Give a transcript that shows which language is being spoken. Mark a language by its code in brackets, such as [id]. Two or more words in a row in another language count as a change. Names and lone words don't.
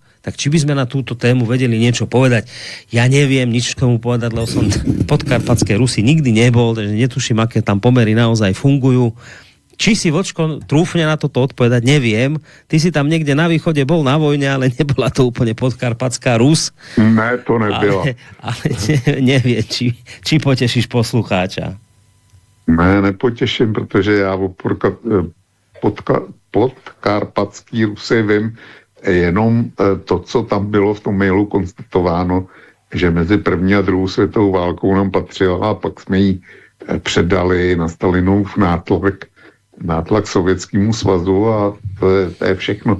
[sk] Tak či by sme na túto tému vedeli niečo povedať? Ja neviem nič k tomu povedať, lebo som podkarpatskej Rusy nikdy nebol, takže netuším, aké tam pomery naozaj fungujú. Či si, Vočko, trúfne na toto odpovedať, neviem. Ty si tam niekde na východe bol na vojne, ale nebola to úplne podkarpatská Rus. [cs] Ne, to nebyla. [sk] Ale neviem, či potešíš poslucháča. [cs] Ne, nepotěším, protože já o podkarpatský Rusy vím jenom to, co tam bylo v tom mailu konstatováno, že mezi první a druhou světovou válkou nám patřila a pak jsme ji předali na Stalinův nátlak Sovětskému svazu a to je všechno.